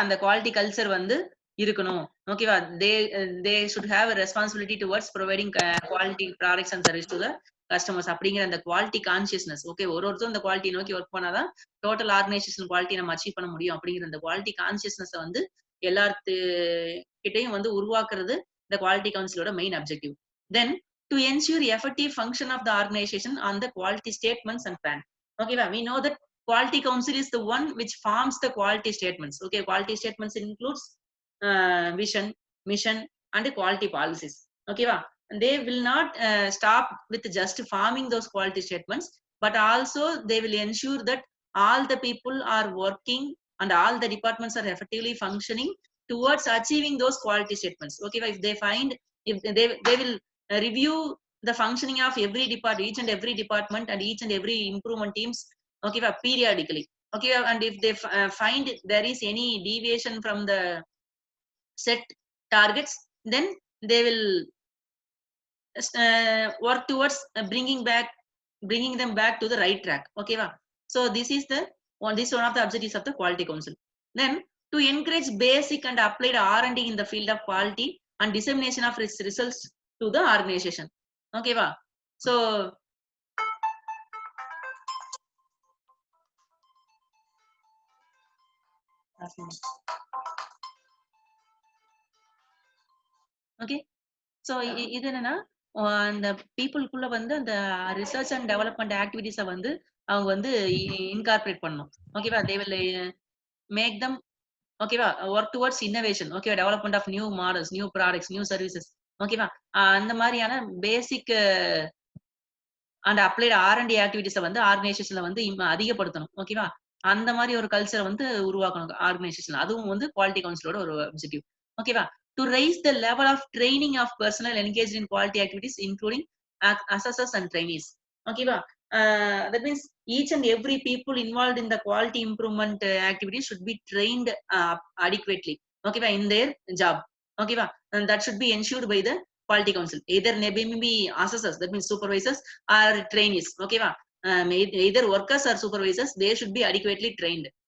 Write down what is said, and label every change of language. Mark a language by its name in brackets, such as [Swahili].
[Tamil] அந்த quality culture வந்து இருக்கணும். ஓகேவா? [English] they should have a responsibility towards providing quality products and service to the customers [Tamil] அப்படிங்கிற அந்த குவாலிட்டி கான்ஷியஸ்னஸ். ஓகே, ஒருத்தரும் அந்த குவாலிட்டி நோக்கி ஒர்க் பண்ணாதான் டோட்டல் ஆர்கனைசேஷன் குவாலிட்டி நம்ம அச்சீவ் பண்ண முடியும் அப்படிங்கிற அந்த குவாலிட்டி கான்ஷியஸ்னஸ் வந்து எல்லாத்து கிட்டையும் வந்து உருவாக்குறது இந்த quality கவுன்சிலோட main objective. [English] Then to ensure effective function of the organization on the quality statements and plan. Okay, we know that quality council is the one which forms the quality statements. Okay, quality statements includes vision, mission, and quality policies. Okay, they will not stop with just forming those quality statements, but also they will ensure that all the people are working and all the departments are effectively functioning towards achieving those quality statements. Okay, if they find, if they will review the functioning of every department, each and every department and each and every improvement teams, okay, periodically. Okay, and if they find there is any deviation from the set targets, then they will work towards bringing them back to the right track. Okay, so this is one of the objectives of the quality council. Then to encourage basic and applied R&D in the field of quality and dissemination of its results to the organization. [Tamil] Okay, so okay, so இது என்னன்னா, அந்த பீப்புளுக்குள்ள வந்து அந்த research and development ஆக்டிவிட்டிஸ வந்து அவங்க வந்து incorporate பண்ணணும். ஓகேவா? [English] They will make them, ஓகேவா, work towards innovation. ஓகேவா? Development of new models, new products, new services. [Tamil] ஓகேவா? அந்த மாதிரியான பேசிக் அண்ட் அப்ளைட் R&D ஆக்டிவிட்டிஸ வந்து ஆர்கனைசேஷன்ல வந்து அதிகப்படுத்தணும். ஓகேவா? அந்த மாதிரி ஒரு கல்ச்சரை வந்து உருவாக்கணும் ஆர்கனைசேஷன்ல. அதுவும் வந்து குவாலிட்டி கவுன்சிலோட ஒரு அப்ஜெக்டிவ். ஓகேவா? [English] To raise the level of training of personnel engage in quality activities including assessors and trainees. [Tamil] ஓகேவா? [English] That means each and every people involved in the quality improvement activities should be trained adequately. Okay, in their job. Okay, and that should be ensured by the quality council. Either maybe assessors, that means supervisors, or trainees. Okay, either workers or supervisors, they should be adequately trained.